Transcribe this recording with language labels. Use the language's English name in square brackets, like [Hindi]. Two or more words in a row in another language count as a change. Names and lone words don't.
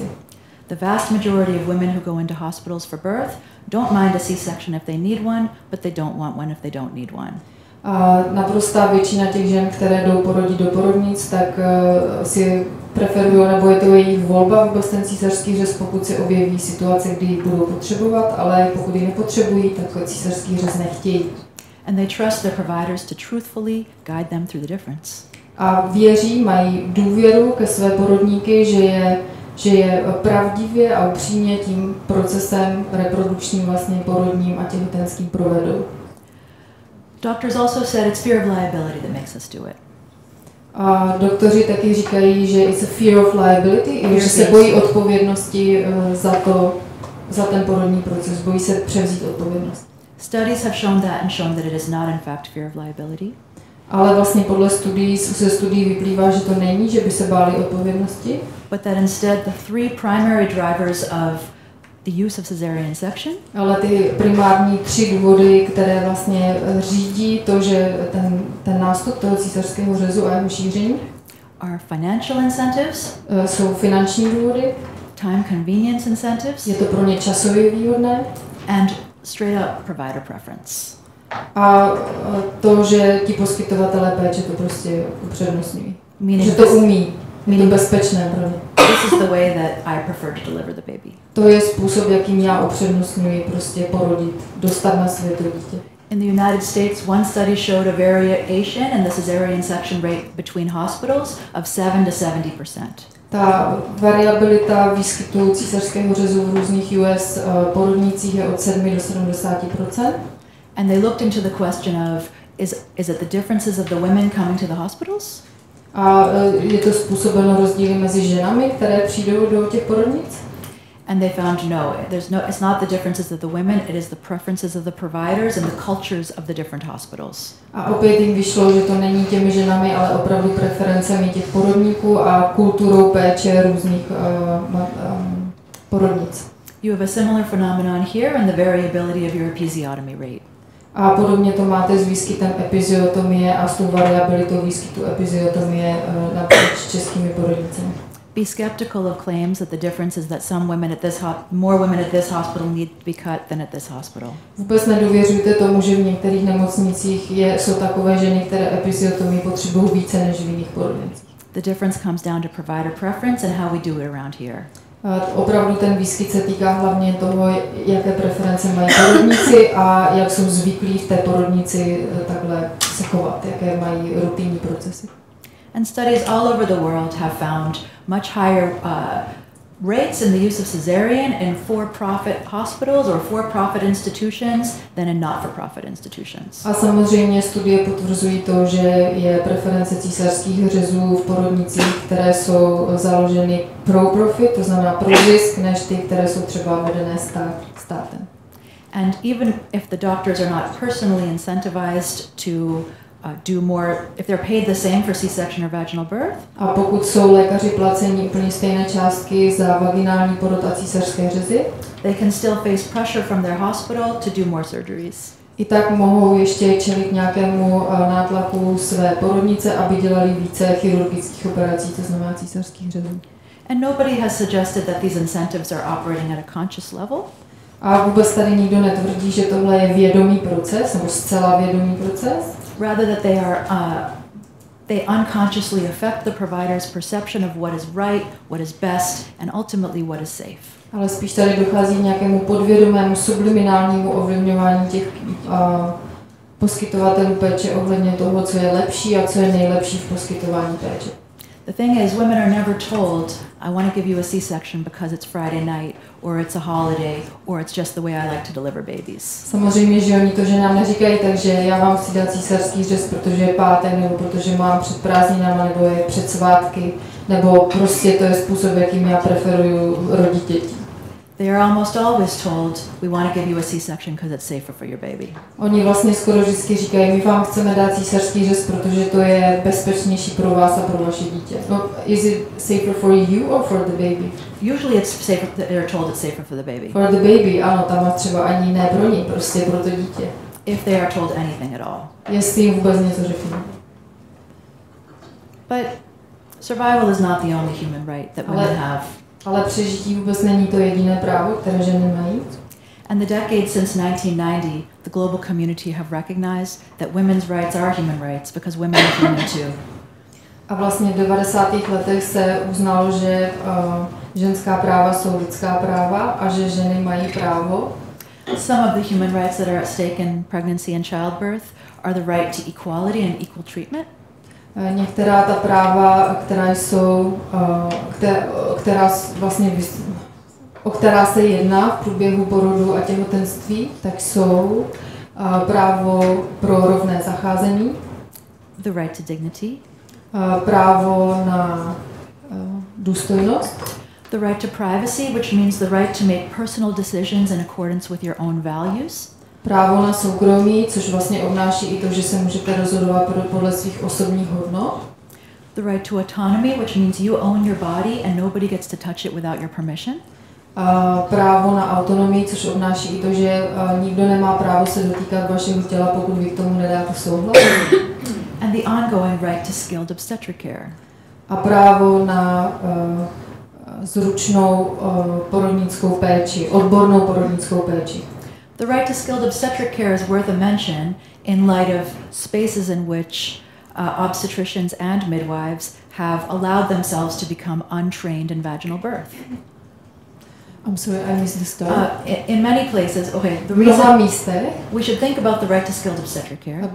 [English] The vast majority of women who go into hospitals for birth don't mind a C-section if they need one, but they don't want one if they don't need one. [Czech] A naprostá většina těch žen, které jdou porodit do porodnic, tak si preferují, nebo je to jejich volba vůbec ten císařský řez, pokud se objeví situace, kdy ji budou potřebovat, ale pokud ji nepotřebují, tak císařský řez nechtějí. [English] And they trust their providers to truthfully guide them through the difference. [Czech] A věří, mají důvěru ke své porodníky, že je pravdivě a upřímně tím procesem reprodukčním, vlastně porodním a těhotenským provedou. [English] Doctors also said it's fear of liability that makes us do it. [Czech] A doktoři taky říkají, že [English] it's a fear of liability, [Czech] že se bojí odpovědnosti za ten porodní proces, bojí se převzít odpovědnost. [English] Studies have shown that and shown that it is not in fact fear of liability. [Czech] Ale vlastně podle studií vyplývá, že to není, že by se báli odpovědnosti. [English] But that instead the three primary drivers of the use of cesarean section. [Czech] Ale ty primární 3 důvody, které vlastně řídí to, že ten nástup toho císařského řezu a jeho šíření, [English] are financial incentives. [Czech] Jsou finanční důvody. [English] Time convenience incentives. [Czech] Je to pro ně časově výhodné. [English] And straight up provider preference. [Czech] A to, že ti poskytovatelé péče to prostě upřednostňují. Že to umí. Je to bezpečné pro ně. [English] This is the way that I prefer to deliver the baby. [Czech] To je způsob, jakým já upřednostňuji prostě porodit, dostat na svět to dítě. [English] In the United States, one study showed a variation in the cesarean section rate between hospitals of 7 to 70%. [Czech] Ta variabilita výskytu císařského řezu v různých US porodnicích je od 7 do 70%. [English] And they looked into the question of is it the differences of the women coming to the hospitals? [Czech] A je to způsobeno rozdíly mezi ženami, které přijdou do těch porodnic? [English] And they found no, it's not the differences of the women, it is the preferences of the providers and the cultures of the different hospitals. [Czech] A opět jim vyšlo, že to není těmi ženami, ale opravdu preferencemi těch porodníků a kulturou péče různých porodnic. [English] You have a similar phenomenon here in the variability of your episiotomy rate. [Czech] A podobně to máte s výskytem epiziotomie a s tou variabilitou výskytu epiziotomie napříč českými porodnicemi. [English] Be skeptical of claims that the difference is that some women at this more women at this hospital need to be cut than at this hospital. [Czech] Vůbec nedověřujte tomu, že v některých nemocnicích jsou takové ženy, které epiziotomii potřebují více než v jiných porodnicích. [English] The difference comes down to provider preference and how we do it around here. [Czech] Opravdu ten výskyt se týká hlavně toho, jaké preference mají porodníci a jak jsou zvyklí v té porodnici takhle se chovat, jaké mají rutinní procesy. [English] And studies all over the world have found much higher rates in the use of cesarean in for-profit hospitals or for-profit institutions than in not-for-profit institutions. [Czech] A samozřejmě studie potvrzují to, že je preference císařských řezů v porodnicích, které jsou založeny pro-profit, to znamená pro zisk, než ty, které jsou třeba vedené státem. [English] And even if the doctors are not personally incentivized to do more, if they're paid the same for C-section or vaginal birth. [Czech] A pokud jsou lékaři placeni úplně stejné částky za vaginální porod a císařské řezy, [English] they can still face pressure from their hospital to do more surgeries. [Czech] I tak mohou ještě čelit nějakému nátlaku své porodnice, aby dělali více chirurgických operací, to znamená císařských řezů. [English] And nobody has suggested that these incentives are operating at a conscious level. [Czech] A vůbec tady nikdo netvrdí, že tohle je vědomý proces, nebo zcela vědomý proces. [English] Rather that they unconsciously affect the provider's perception of what is right, what is best, and ultimately what is safe. [Czech] Ale spíš tady dochází k nějakému podvědomému subliminálnímu ovlivňování těch poskytovatelů péče ohledně toho, co je lepší a co je nejlepší v poskytování péče. [English] The thing is, women are never told, I want to give you a C-section because it's Friday night, or it's a holiday, or it's just the way I like to deliver babies. [Czech] Samozřejmě, že oni to ženám neříkají, takže já vám chci dát císařský řez, protože je pátek, nebo protože mám před prázdninama, nebo je před svátky, nebo prostě to je způsob, jakým já preferuju rodit děti. [English] They are almost always told, we want to give you a C-section because it's safer for your baby. [Czech] Oni vlastně skoro vždycky říkají, my vám chceme dát císařský řez, protože to je bezpečnější pro vás a pro vaše dítě. [English] No, is it safer for you or for the baby? Usually it's safer, they're told it's safer for the baby. For the baby, [Czech] ano, tam třeba ani ne pro ní, prostě pro to dítě. [English] If they are told anything at all. [Czech] Jestli jim vůbec něco řeknu. [English] But survival is not the only human right that women have. [Czech] Ale přežití vůbec není to jediné právo, které ženy mají. [English] And the decades since 1990, the global community have recognized that women's rights are human rights because women are human too. [Czech] A vlastně v 90. letech se uznalo, že ženská práva jsou lidská práva a že ženy mají právo. [English] Some of the human rights that are at stake in pregnancy and childbirth are the right to equality and equal treatment. [Czech] Některá ta práva, která jsou, o která se jedná v průběhu porodu a těhotenství, tak jsou právo pro rovné zacházení, [English] the right to dignity, [Czech] právo na důstojnost, [English] the right to privacy, which means the right to make personal decisions in accordance with your own values. [Czech] Právo na soukromí, což vlastně obnáší i to, že se můžete rozhodovat podle svých osobních hodnot. [English] The right to autonomy, which means you own your body and nobody gets to touch it without your permission. [Czech] Právo na autonomii, což obnáší i to, že nikdo nemá právo se dotýkat vašeho těla, pokud vy k tomu nedáte souhlas. [English] And the ongoing right to skilled obstetric care. [Czech] A právo na zručnou porodnickou péči, odbornou porodnickou péči. [English] The right to skilled obstetric care is worth a mention in light of spaces in which obstetricians and midwives have allowed themselves to become untrained in vaginal birth. I'm sorry, I missed the start. In many places, okay, the reason we should think about the right to skilled obstetric care.